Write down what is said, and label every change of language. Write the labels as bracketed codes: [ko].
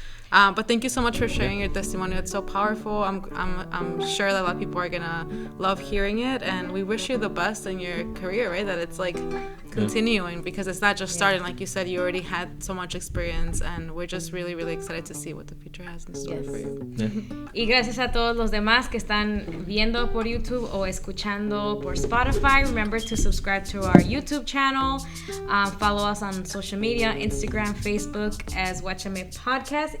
[en] But thank you so much for sharing your testimony. It's so powerful. I'm sure that a lot of people are gonna love hearing it, and we wish you the best in your career, right? That it's like continuing, because it's not just starting. Like you said, you already had so much experience, and we're just really, really excited to see what the future has in store for you. Yeah. [es] Y gracias a todos los demás que están viendo por YouTube o escuchando por Spotify. [en] Remember to subscribe to our YouTube channel. Follow us on social media, Instagram, Facebook as Guachame Podcast.